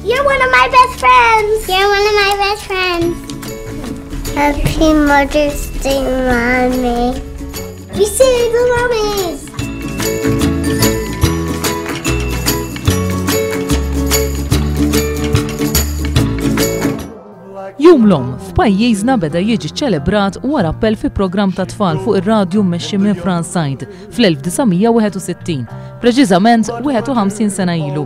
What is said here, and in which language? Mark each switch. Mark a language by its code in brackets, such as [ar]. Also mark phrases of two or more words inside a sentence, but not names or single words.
[en] one of my best friends. You're one of my best friends. Happy Mother's Day, Mommy. We say the mommies. [mt] Jum l-Omm f'pajjiżna beda jiġi ċelebrat wara appell fi programm ta' tfal fuq ir-radju mmexxi minn Franz Said fl-1961, preċiżament 51 sena ilu.